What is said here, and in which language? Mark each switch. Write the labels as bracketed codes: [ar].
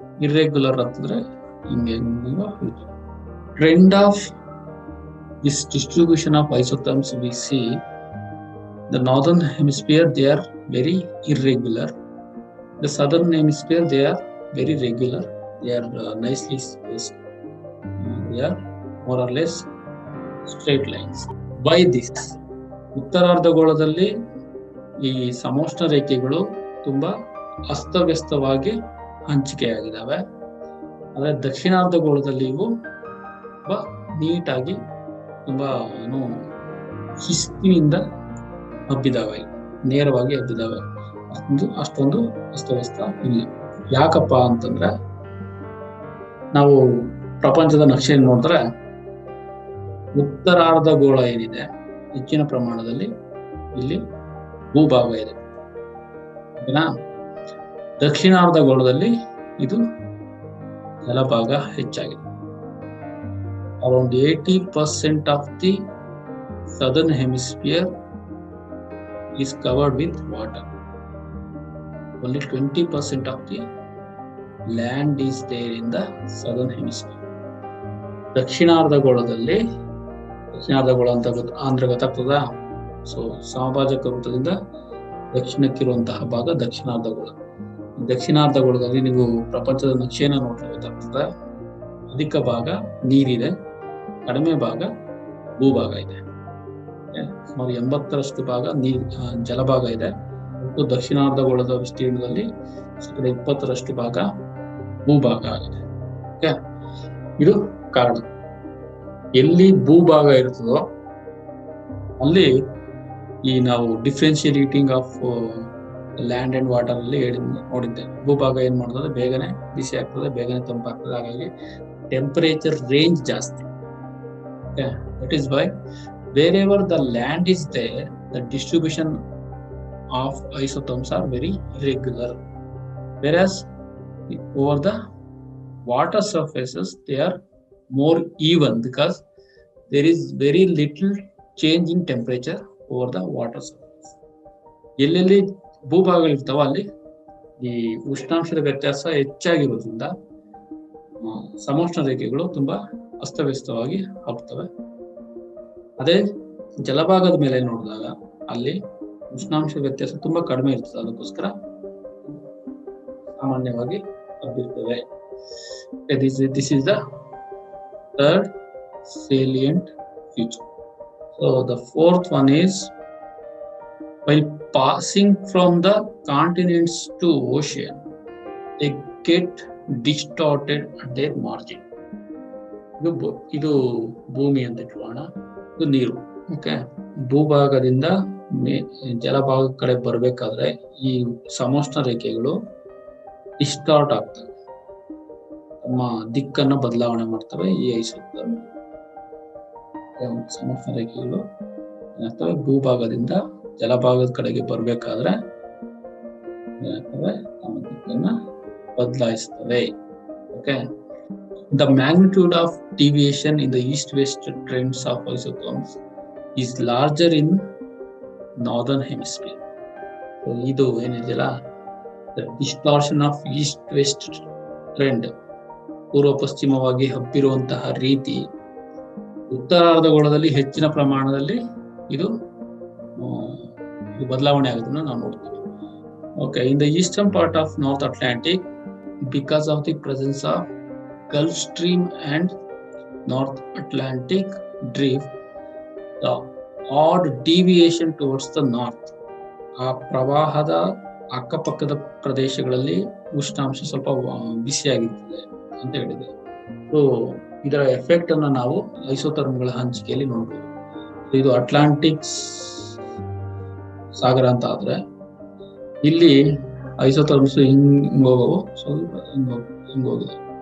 [en] Irregular [kn] ಅಂತಂದ್ರೆ ಹಿಂಗೆ [en] trend of this distribution of isotherms we see. The northern hemisphere they are very irregular. The southern hemisphere they are very regular. They are nicely spaced. They are more or less straight lines. [kn] By this, ಉತ್ತರಾರ್ಧಗೋಳದಲ್ಲಿ ಈ ಸಮೋಷ್ಣ ರೇಖೆಗಳು ತುಂಬಾ ಅಸ್ತವ್ಯಸ್ತವಾಗಿ ಹಂಚಿಕೆಯಾಗಿದ್ದಾವೆ. ಆದರೆ ದಕ್ಷಿಣಾರ್ಧಗೋಳದಲ್ಲಿ ಇವು ತುಂಬಾ ನೀಟಾಗಿ ತುಂಬಾ ಶಿಸ್ತಿನಿಂದ ಹಬ್ಬಿದಾವೆ, ನೇರವಾಗಿ ಹಬ್ಬಿದಾವೆ. ಅಷ್ಟೊಂದು ಅಸ್ತವ್ಯಸ್ತ ಇಲ್ಲ. ಯಾಕಪ್ಪ ಅಂತಂದ್ರೆ ನಾವು ಪ್ರಪಂಚದ ನಕ್ಷೆಯನ್ನು ನೋಡಿದ್ರೆ ಉತ್ತರಾರ್ಧಗೋಳ ಏನಿದೆ ಹೆಚ್ಚಿನ ಪ್ರಮಾಣದಲ್ಲಿ ಇಲ್ಲಿ ಭೂಭಾಗ ಇದೆ. ಓಕೆನಾ? ದಕ್ಷಿಣಾರ್ಧಗೋಳದಲ್ಲಿ ಇದು ಜಲಭಾಗ ಹೆಚ್ಚಾಗಿದೆ. [en] Around 80% of the southern hemisphere is covered with water. Only 20% of the land is there in the southern hemisphere. [kn] ದಕ್ಷಿಣಾರ್ಧಗೋಳದಲ್ಲಿ, ದಕ್ಷಿಣಾರ್ಧಗೋಳ ಅಂತ ಆಂಧ್ರ ಗೊತ್ತಾಗ್ತದ? ಸೊ ಸಮಭಾಜಕ ವೃತ್ತದಿಂದ ದಕ್ಷಿಣಕ್ಕಿರುವಂತಹ ಭಾಗ ದಕ್ಷಿಣಾರ್ಧಗೋಳ. ದಕ್ಷಿಣಾರ್ಧಗೋಳದಲ್ಲಿ ನೀವು ಪ್ರಪಂಚದ ನಕ್ಷೆಯನ್ನು ನೋಡ್ತಾ ಗೊತ್ತಾಗ್ತದೆ. ಅಧಿಕ ಭಾಗ ನೀರಿದೆ, ಕಡಿಮೆ ಭಾಗ ಭೂಭಾಗ ಇದೆ. ಸುಮಾರು 80% ಭಾಗ ಜಲಭಾಗ ಇದೆ. ಮತ್ತು ದಕ್ಷಿಣಾರ್ಧಗೋಳದ ವಿಸ್ತೀರ್ಣದಲ್ಲಿ 20% ಭಾಗ ಭೂಭಾಗ ಆಗಿದೆ. ಇದು ಕಾರಣ. ಎಲ್ಲಿ ಭೂಭಾಗ ಇರ್ತದೋ ಅಲ್ಲಿ ಈ ನಾವು [en] differential heating of land and water [kn] ಅಲ್ಲಿ ನೋಡಿದ್ದೆ. ಭೂಭಾಗ ಏನ್ ಮಾಡ್ತದೆ, ಬೇಗನೆ ಬಿಸಿ ಆಗ್ತದೆ, ಬೇಗನೆ ತಂಪಾಗ್ತದೆ. ಹಾಗಾಗಿ ಟೆಂಪರೇಚರ್ ರೇಂಜ್ ಜಾಸ್ತಿ. [en] That is why wherever the land is there, the distribution of isotherms are very irregular. Whereas over the water surfaces, they are more even because there is very little change in temperature over the water surface. [kn] ಎಲ್ಲೆಲ್ಲಿ ಭೂಭಾಗಗಳಿರ್ತಾವ ಅಲ್ಲಿ ಈ ಉಷ್ಣಾಂಶದ ವ್ಯತ್ಯಾಸ ಹೆಚ್ಚಾಗಿರೋದ್ರಿಂದ ಸಮೋಷ್ಣ ರೇಖೆಗಳು ತುಂಬಾ ಅಸ್ತವ್ಯಸ್ತವಾಗಿ ಹಬ್ಬುತ್ತವೆ. ಅದೇ ಜಲಭಾಗದ ಮೇಲೆ ನೋಡಿದಾಗ ಅಲ್ಲಿ ಉಷ್ಣಾಂಶ ವ್ಯತ್ಯಾಸ ತುಂಬಾ ಕಡಿಮೆ ಇರ್ತದೆ. ಅದಕ್ಕೋಸ್ಕರ ಸಾಮಾನ್ಯವಾಗಿ ಹಬ್ಬಿರ್ತವೆ. [en] This is the third salient feature. So the fourth one is, while passing from the continents to ocean, they get distorted at their margin. [kn] ಇದು ಭೂಮಿ ಅಂತ ಇಟ್ಕೊಳ್ಳೋಣ, ಇದು ನೀರು. ಓಕೆ, ಭೂಭಾಗದಿಂದ ಜಲಭಾಗ ಕಡೆ ಬರ್ಬೇಕಾದ್ರೆ ಈ ಸಮೋಷ್ಣ ರೇಖೆಗಳು ಡಿಸ್ಟಾರ್ಟ್ ಆಗ್ತವೆ, ತಮ್ಮ ದಿಕ್ಕನ್ನು ಬದಲಾವಣೆ ಮಾಡ್ತವೆ. ಈ ಐಸೋಥರ್ಮ್ ಸಮೋಷ್ಣ ರೇಖೆಗಳು ಏನಾಗ್ತವೆ, ಭೂಭಾಗದಿಂದ ಜಲಭಾಗದ ಕಡೆಗೆ ಬರ್ಬೇಕಾದ್ರೆ ಏನಾಗ್ತವೆ, ತಮ್ಮ ದಿಕ್ಕನ್ನ ಬದಲಾಯಿಸ್ತವೆ. [en] Okay, the magnitude of deviation in the east-west trends of isotherms is larger in northern hemisphere. [kn] So ಇದು ಏನಿದೆಯಲ್ಲ, [en] the distortion of east-west trend, [kn] ಪೂರ್ವ ಪಶ್ಚಿಮವಾಗಿ ಹಬ್ಬಿರುವಂತಹ ರೀತಿ ಉತ್ತರಾರ್ಧಗೋಳದಲ್ಲಿ ಹೆಚ್ಚಿನ ಪ್ರಮಾಣದಲ್ಲಿ ಇದು ಬದಲಾವಣೆ ಆಗೋದನ್ನ ನಾವು ನೋಡ್ತೀವಿ. [en] Okay, in the eastern part of North Atlantic, because of the presence of Gulf Stream and North Atlantic Drift, the odd deviation towards the north. [kn] ಆ ಪ್ರವಾಹದ ಅಕ್ಕಪಕ್ಕದ ಪ್ರದೇಶಗಳಲ್ಲಿ ಉಷ್ಣಾಂಶ ಸ್ವಲ್ಪ ಬಿಸಿಯಾಗಿರ್ತದೆ ಅಂತ ಹೇಳಿದೆ. ಸೊ ಇದರ ಎಫೆಕ್ಟ್ ಅನ್ನ ನಾವು ಐಸೋಥರ್ಮ್ಗಳ ಹಂಚಿಕೆಯಲ್ಲಿ ನೋಡಬಹುದು. ಇದು ಅಟ್ಲಾಂಟಿಕ್ ಸಾಗರ ಅಂತ ಆದ್ರೆ ಇಲ್ಲಿ ಐಸೋಥರ್ಮ್ಸ್ ಹಿಂಗ್ ಹೋಗವು, ಸ್ವಲ್ಪ ಹಿಂಗ್ ಹೋಗಿದೆ.